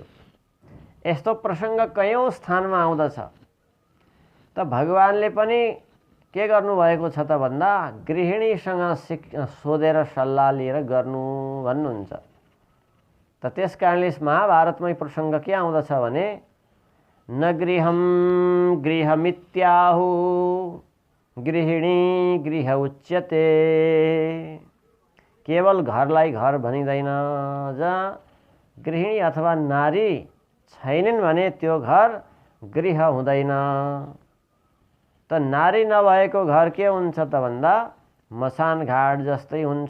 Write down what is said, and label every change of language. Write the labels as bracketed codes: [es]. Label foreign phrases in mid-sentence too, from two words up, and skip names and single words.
[ne] यस्तो प्रसङ्ग कयौँ स्थानमा आउँदछ। त भगवानले पनि के गर्नुभएको छ त भन्दा, गृहिणीसँग सोधेर सल्लाह लिएर गर्नु भन्नुहुन्छ। त त्यस कारणले महाभारतमै प्रसङ्ग के आउँदछ भने, [sa] न गृहं गृहमित्याहु गृहिणी गृह उच्यते। [ne] केवल घरलाई घर भनिँदैन। जहाँ गृहिणी अथवा नारी छैनन् भने त्यो घर गृह हुँदैन। त नारी नभएको घर के हुन्छ त भन्दा मसान घाट जस्तै हुन्छ।